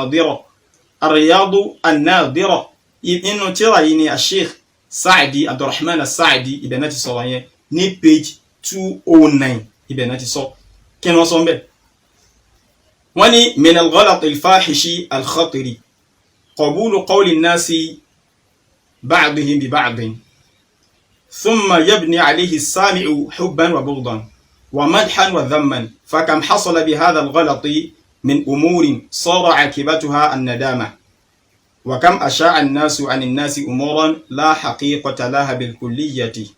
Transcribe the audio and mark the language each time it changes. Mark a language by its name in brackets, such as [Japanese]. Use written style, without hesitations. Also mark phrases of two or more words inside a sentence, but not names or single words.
[Yoruba] An-Nadira inú tíra yìí ni Sheikh Sa'di Abdurrahman As-Sa'di ibẹ̀ náà ti sọ̀rọ̀ yẹn ní page 209 ibẹ̀ náà ti sọ kí ni wọ́n sọ ń bẹ̀ wọ́n ní [Arabic] من الغلط الفاحش الخطير قبول قول الناس بعضهم ببعض ثم يبني عليه السامع حبا وبغضا ومدحا وذما فكم حصل بهذا الغلط من أمور صار عاقبتها الندامة وكم أشاع الناس عن الناس أمورا لا حقيقة لها بالكلية